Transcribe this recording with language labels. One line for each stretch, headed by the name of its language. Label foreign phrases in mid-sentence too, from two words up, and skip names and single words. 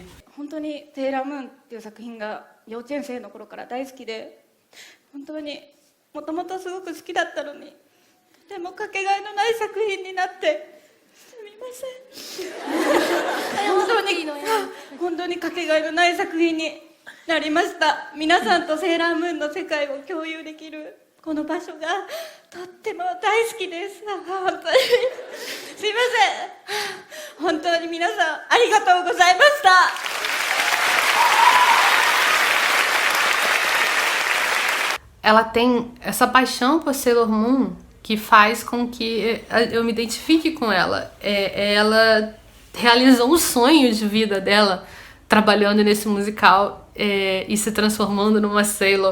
Japanese: 本当にセーラームーンっていう作品が幼稚園生の頃から大好きで、本当にもともとすごく好きだったのに、とてもかけがえのない作品になってすみません。本当にかけがえのない作品になりました。皆さんとセーラームーンの世界を共有できるこの場所がとっても大好きです。本当にすいません。本当に皆さんありがとうございました。
Portuguese: Ela tem essa paixão por Sailor Moon que faz com que eu me identifique com ela. Ela realizou um sonho de vida dela trabalhando nesse musical e se transformando numa Sailor.